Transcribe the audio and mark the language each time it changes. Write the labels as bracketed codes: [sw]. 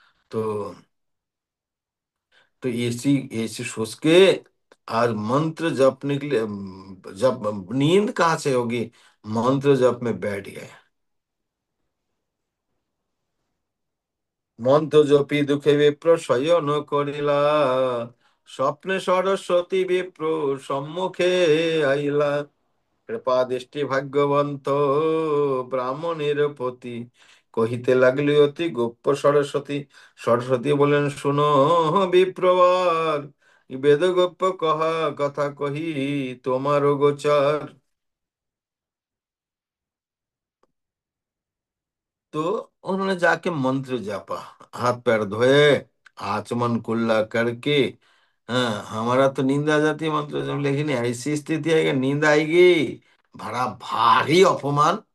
[hi] तो तो ऐसी ऐसी सोच के आज मंत्र जपने के लिए, जब नींद कहाँ से होगी, मंत्र जप में बैठ गए। [bn] मंत्र जपी दुखे विप्र शयन करिला, স্বপ্নে সরস্বতী বিপ্র সম্মুখে আইলা, কৃপা দৃষ্টি ভাগ্যবন্ত ব্রাহ্মণের প্রতি, কহিতে লাগলি অতি গোপ্য সরস্বতী। সরস্বতী বলেন শুনো বিপ্রবার, বেদ গোপ্য কহা কথা কহি তোমার গোচর। [hi] तो उन्होंने जाके मंत्र जापा, हाथ पैर धोए, आचमन कुल्ला करके। हाँ, हमारा तो नींद आ जाती है मंत्र जब, लेकिन ऐसी स्थिति आएगी नींद आएगी, बड़ा भारी अपमान।